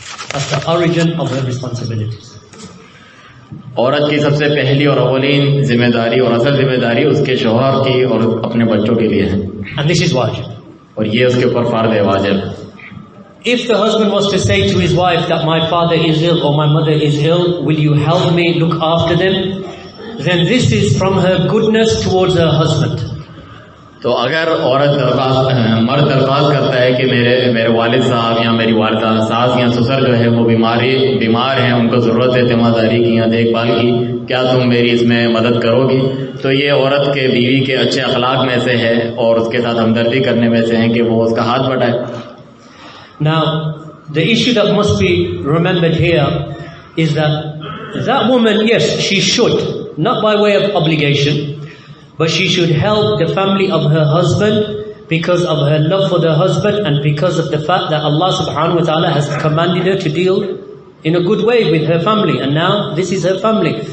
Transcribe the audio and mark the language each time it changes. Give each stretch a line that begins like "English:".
English: That's the origin of her responsibilities.
Hindi: औरत की सबसे पहली और अवलीन जिम्मेदारी और असल जिम्मेदारी उसके शोहर की और अपने बच्चों के लिए है,
English: And this is wajib.
Hindi: और ये उसके ऊपर फर्ज है, वाजिब।
English: If the husband was to say to his wife that my father is ill or my mother is ill, will you help me look after them? Then this is from her goodness towards her husband.
Hindi: तो अगर मर्द दरख्वास्त करता है कि मेरे वालिद साहब या मेरी वालिदा, सास या ससुर जो है वो बीमार हैं, उनको ज़रूरत है तिमादारी की या देखभाल की, क्या तुम मेरी इसमें मदद करोगी? तो ये औरत के बीवी के अच्छे अखलाक में से है और उसके साथ हमदर्दी करने में से है कि वो उसका हाथ बढ़ाए।
English: Now, the issue that must be remembered here is that woman, yes, she should, not by way of obligation, but she should help the family of her husband because of her love for the husband and because of the fact that Allah subhanahu wa ta'ala has commanded her to deal in a good way with her family, and now this is her family.